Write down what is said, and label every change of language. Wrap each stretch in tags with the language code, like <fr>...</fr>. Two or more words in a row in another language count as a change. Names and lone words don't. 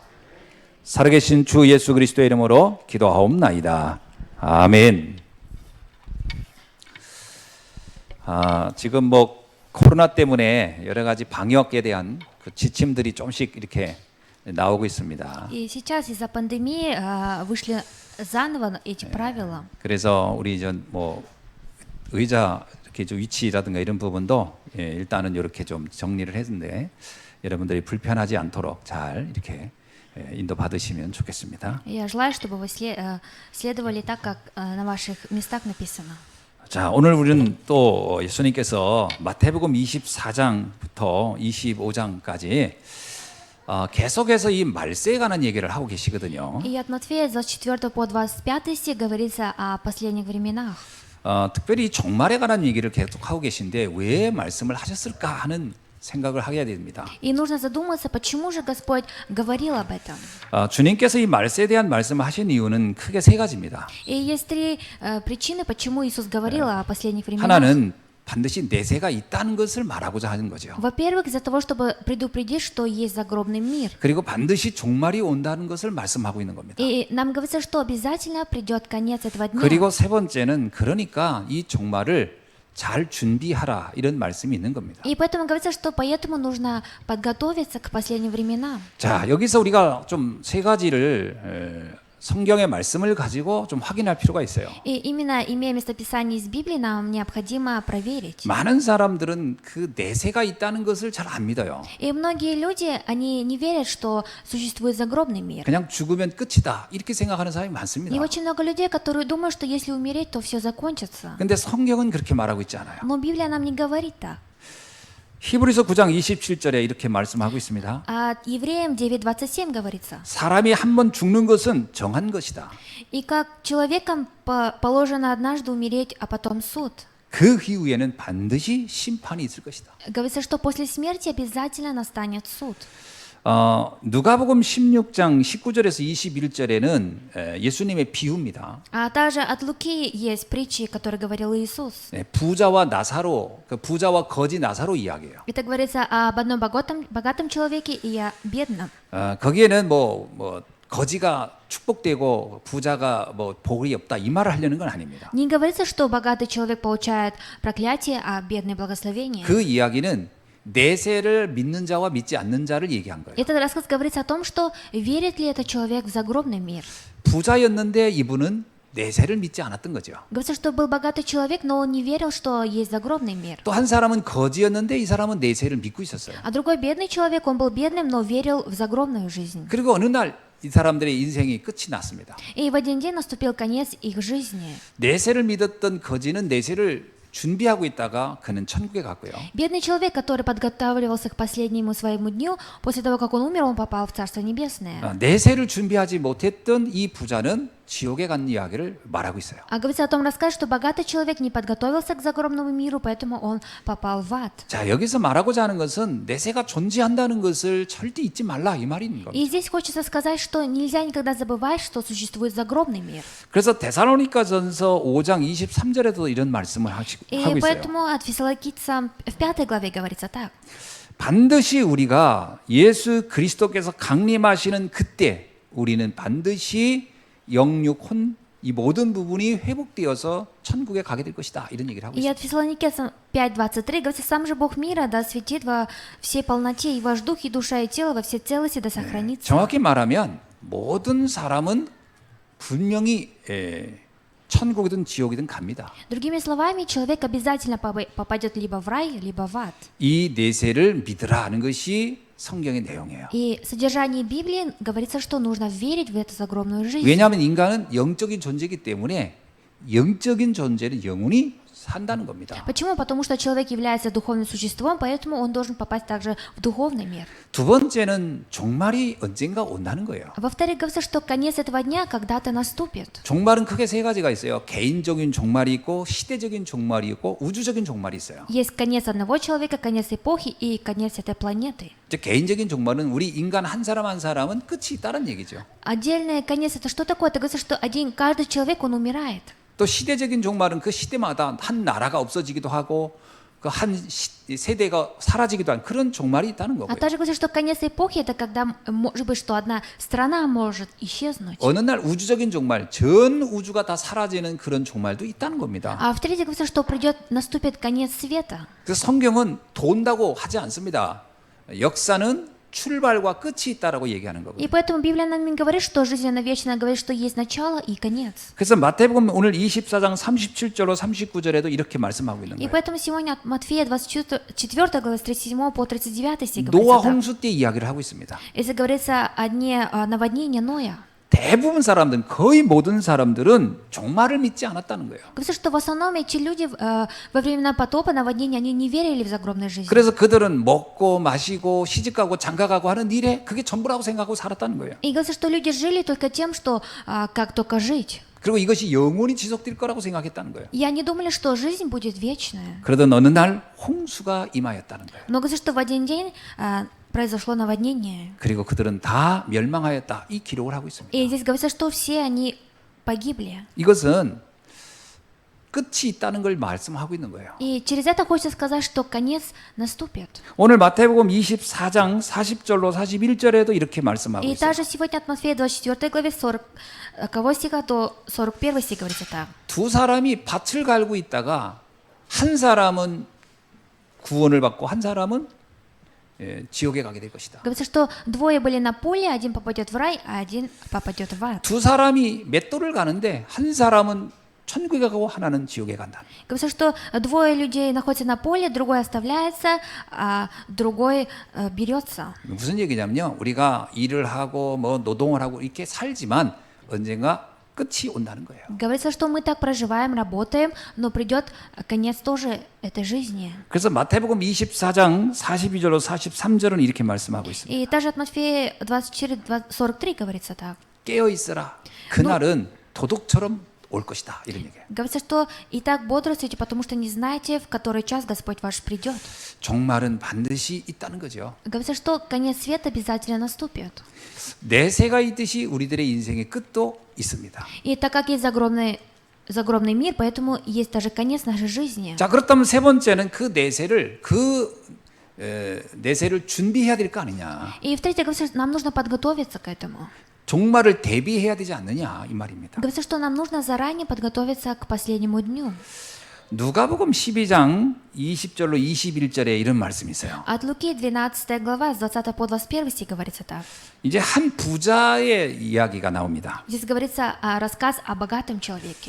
<ko>살아계신 주 예수 그리스도의 이름으로 기도하옵나이다. 아멘. 지금 뭐 코로나 때문에 여러 가지 방역에 대한 그 지침들이 조금씩 이렇게 나오고 있습니다.</ko> <ru>И сейчас из-за пандемии вышли заново эти правила.</ru> <ko>그래서 우리 뭐 의자 이렇게 좀 위치라든가 이런 부분도 일단은 이렇게 좀 정리를 했는데 여러분들이 불편하지 않도록 잘 이렇게 인도 받으시면 좋겠습니다.</ko> <ru>Я желаю, чтобы вы следовали так, как на ваших местах написано.</ru> <ko>자, 오늘 우리는 또 예수님께서 마태복음 24장부터 25장까지 계속해서 이 말세에 관한 얘기를 하고 계시거든요.</ko> <ru>И от Матфея 24 по 25 стих говорится о последних временах.</ru> <ko>특별히 종말에 관한 얘기를 계속 하고 계신데 왜 말씀을 하셨을까 하는 생각을 하게 됩니다.</ko> <ru>И нужно задуматься, почему же Господь говорил об этом.</ru> <ko>주님께서 이 말세에 대한 말씀을 하신 이유는 크게 세 가지입니다.</ko> <ru>И есть три причины, почему Иисус говорил о последних временах.</ru> <ko>하나는 반드시 내세가 있다는 것을 말하고자 하는 거죠.</ko> <ru>Во-первых, из-за того, чтобы предупредить, что есть загробный мир.</ru> <ko>그리고 반드시 종말이 온다는 것을 말씀하고 있는 겁니다.</ko> <ru>И нам говорится, что обязательно придет конец этого дня.</ru> <ko>그리고 세 번째는 그러니까 이 종말을 잘 준비하라 이런 말씀이 있는 겁니다.</ko> <ru>И поэтому говорится, что поэтому нужно подготовиться к последним временам.</ru> <ko>자, 여기서 우리가 좀 세 가지를 성경의 말씀을 가지고 좀 확인할 필요가 있어요.</ko> <ru>И именно имея местописание из Библии, нам необходимо проверить.</ru> <ko>많은 사람들은 그 내세가 있다는 것을 잘 안 믿어요.</ko> <ru>И многие люди, они не верят, что существует загробный мир.</ru> <ko>그냥 죽으면 끝이다 이렇게 생각하는 사람이 많습니다.</ko> <ru>И очень много людей, которые думают, что если умереть, то все закончится.</ru> <ko>근데 성경은 그렇게 말하고 있지 않아요.</ko> <ru>Но Библия нам не говорит так.</ru> <ko>히브리서 9장 27절에 이렇게 말씀하고 있습니다.</ko> <ru>А Евреям 9:27 говорится.</ru> <ko>사람이 한 번 죽는 것은 정한 것이다.</ko> <ru>И как человеком положено однажды умереть, а потом суд.</ru> <ko>그 이후에는 반드시 심판이 있을 것이다.</ko> <ru>Говорится, что после смерти обязательно настанет суд.</ru> <ko>누가복음 16장 19절에서 21절에는 예수님의 비유입니다.</ko> <ru>А также от Луки есть притчи, которые говорил Иисус.</ru> <ko>부자와 나사로, 그 부자와 거지 나사로 이야기예요.</ko> <ru>Это говорится об одном богатом человеке и о бедном.</ru> <ko>거기에는 뭐 거지가 축복되고 부자가 뭐 복이 없다 이 말을 하려는 건 아닙니다.</ko> <ru>Не говорится, что богатый человек получает проклятие, а бедный благословение.</ru> <ko>그 이야기는 내세를 믿는 자와 믿지 않는 자를 얘기한 거예요.</ko> <ru>Этот рассказ говорится о том, что верит ли этот человек в загробный мир.</ru> <ko>부자였는데 이분은 내세를 믿지 않았던 거죠.</ko> <ru>Говорится, что был богатый человек, но он не верил, что есть загробный мир.</ru> <ko>또 한 사람은 거지였는데 이 사람은 내세를 믿고 있었어요.</ko> <ru>А другой бедный человек, он был бедным, но верил в загробную жизнь.</ru> <ko>그리고 어느 날 이 사람들의 인생이 끝이 났습니다.</ko> <ru>И в один день наступил конец их жизни.</ru> <ko>내세를 믿었던 거지는 내세를 준비하고 있다가 그는 천국에 갔고요.</ko> <ru>Бедный человек, который подготавливался к последнему своему дню, после того, как он умер, он попал в Царство Небесное.</ru> <ko>내세를 준비하지 못했던 이 부자는 지옥에 간 이야기를 말하고 있어요.</ko> <ru>А говорится о том рассказ, что богатый человек не подготовился к загробному миру, поэтому он попал в ад.</ru> <ko>자, 여기서 말하고자 하는 것은 내세가 존재한다는 것을 절대 잊지 말라 이 말인 겁니다.</ko> <ru>И здесь хочется сказать, что нельзя никогда забывать, что существует загробный мир.</ru> <ko>그래서 데살로니가전서 5장 23절에도 이런 말씀을 하고</ko> <ru>И</ru> <ko>있어요.</ko> <ru>поэтому от Фессалоникийцам в 5 главе говорится так.</ru> <ko>반드시 우리가 예수 그리스도께서 강림하시는 그때 우리는 반드시 영육 혼 이 모든 부분이 회복되어서 천국에 가게 될 것이다 이런 얘기를 하고</ko> <ru>И</ru> <ko>있어요.</ko> <ru>от Фессалоникийцам 5:23 говорится, сам же Бог мира да светит во всей полноте, и ваш дух, и душа, и тело во всей целости да сохранится.</ru> <ko>정확히 말하면 모든 사람은 분명히 천국이든 지옥이든 갑니다.</ko> <ru>Другими словами, человек обязательно попадет либо в рай, либо в ад.</ru> <ko>이 내세를 믿으라 하는 것이 성경의 내용이에요.</ko> <ru>И в содержании Библии говорится, что нужно верить в эту загробную жизнь.</ru> <ko>왜냐하면 인간은 영적인 존재이기 때문에 영적인 존재는 영원히 산다는 겁니다.</ko> <ru>Почему? Потому что человек является духовным существом, поэтому он должен попасть также в духовный мир.</ru> <ko>두 번째는 종말이 언젠가 온다는 거예요.</ko> <ru>Во-вторых, говорится, что конец этого дня когда-то наступит.</ru> <ko>종말은 크게 세 가지가 있어요. 개인적인 종말이 있고 시대적인 종말이 있고 우주적인 종말이 있어요.</ko> <ru>Есть конец одного человека, конец эпохи и конец этой планеты.</ru> <ko>이제 개인적인 종말은 우리 인간 한 사람 한 사람은 끝이 있다는 얘기죠.</ko> <ru>Отдельный конец это что такое? Это говорится, что каждый человек, он умирает.</ru> <ko>또 시대적인 종말은 그 시대마다 한 나라가 없어지기도 하고 그 한 세대가 사라지기도 한 그런 종말이 있다는</ko> <ru>А</ru> <ko>거고요.</ko> <ru>также говорится, что конец эпохи это когда может быть, что одна страна может исчезнуть.</ru> <ko>어느 날 우주적인 종말, 전 우주가 다 사라지는 그런 종말도 있다는 겁니다.</ko> <ru>А в-третьих, говорится, что наступит конец света.</ru> <ko>그래서 성경은 돈다고 하지 않습니다. 역사는 출발과 끝이 있다라고 얘기하는 거고요.</ko> <ru>И поэтому Библия нам не говорит, что жизнь она вечная, говорит, что есть начало и конец.</ru> <ko>그래서 마태복음 오늘 24장 37절로 39절에도 이렇게 말씀하고 있는</ko> <ru>И</ru> <ko>거예요.</ko> <ru>поэтому сегодня от Матфея 24 глава с 37 по 39 стих</ru> <ko>노아</ko> <ru>говорится так.</ru> <ko>홍수 때 이야기를 하고 있습니다.</ko> <ru>Если говорится о дне наводнения Ноя,</ru> <ko>대부분 사람들은 거의 모든 사람들은 종말을 믿지 않았다는 거예요.</ko> <ru>говорится, что в основном эти люди во времена потопа, наводнения, они не верили в загробную жизнь.</ru> <ko>그래서 그들은 먹고 마시고 시집가고 장가가고 하는 일에 그게 전부라고 생각하고 살았다는 거예요.</ko> <ru>И говорится, что люди жили только тем, что как только жить.</ru> <ko>그리고 이것이 영원히 지속될 거라고 생각했다는 거예요.</ko> <ru>И они думали, что жизнь будет вечная.</ru> <ko>그러던 어느 날 홍수가 임하였다는 거예요.</ko> <ru>Но говорится, что в один день произошло наводнение.</ru> <ko>그리고 그들은 다 멸망하였다. 이 기록을 하고 있습니다.</ko> <ru>И здесь говорится, что все они погибли.</ru> <ko>이것은 끝이 있다는 걸 말씀하고 있는 거예요.</ko> <ru>И через это хочется сказать, что конец наступит.</ru> <ko>오늘 마태복음 24장 40절로 41절에도 이렇게 말씀하고</ko> <ru>И</ru> <ko>있어요.</ko> <ru>также сегодня от Матфея 24 главе 40 стиха до 41 стих говорится так.</ru> <ko>두 사람이 밭을 갈고 있다가 한 사람은 구원을 받고 한 사람은 지옥에 가게 될 것이다.</ko> <ru>Говорится, что двое были на поле, один попадет в рай, а один попадет в ад.</ru> <ko>두 사람이 맷돌을 가는데 한 사람은 천국에 가고 하나는 지옥에 간다.</ko> <ru>Говорится, что двое людей находятся на поле, другой оставляется, а другой берется.</ru> <ko>무슨 얘기냐면요. 우리가 일을 하고 뭐 노동을 하고 이렇게 살지만 언젠가 끝이 온다는 거예요.</ko> <ru>Говорится, что мы так проживаем, работаем, но придет конец тоже этой жизни.</ru> <ko>그래서 마태복음 24장 42절로 43절은 이렇게 말씀하고 있습니다.</ko> <ru>И также от Матфея 24-43 говорится так.</ru> <ko>깨어 있어라. 그날은 도둑처럼 올 것이다. 이런 얘기예요.</ko> <ru>Говорится, что и так бодрствуйте, потому что не знаете, в который час Господь ваш придет.</ru> <ko>종말은 반드시 있다는 거죠.</ko> <ru>Говорится, что конец света обязательно наступит.</ru> <ko>내세가 있듯이 우리들의 인생의 끝도 있습니다.</ko> <ru>И так как есть загробный мир, поэтому есть даже конец нашей жизни.</ru> <ko>자, 그렇다면 세 번째는 그 내세를 준비해야 될 거 아니냐.</ko> <ru>И в-третьих, говорится, нам нужно подготовиться к этому.</ru> <ko>종말을 대비해야 되지 않느냐 이 말입니다.</ko> <ru>Говорится, что нам нужно заранее подготовиться к последнему дню.</ru> <ko>누가복음 12장 20절로 21절에 이런 말씀이 있어요.</ko> <ru>От Луки 12 глава с 20 по 21 стих говорится так.</ru> <ko>이제 한 부자의 이야기가 나옵니다.</ko> <ru>Здесь говорится рассказ о богатом человеке.</ru>